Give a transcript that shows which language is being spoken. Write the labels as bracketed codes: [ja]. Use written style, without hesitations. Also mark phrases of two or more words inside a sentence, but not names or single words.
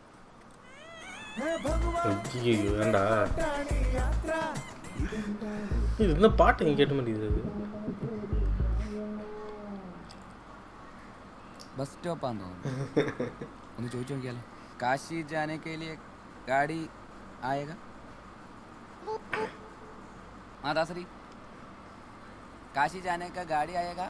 [ml] വേണ്ട ഇന്ന് പാട്ട് എനിക്ക് കേട്ട മതി. ബസ് സ്റ്റോപ്പാന്ന് തോന്നുന്നു. ഒന്ന് ചോദിച്ചു നോക്കിയാലോ. [hi] കാശി जाने के लिए गाड़ी आएगा? हाँ दासरी, काशी जाने का गाड़ी आएगा?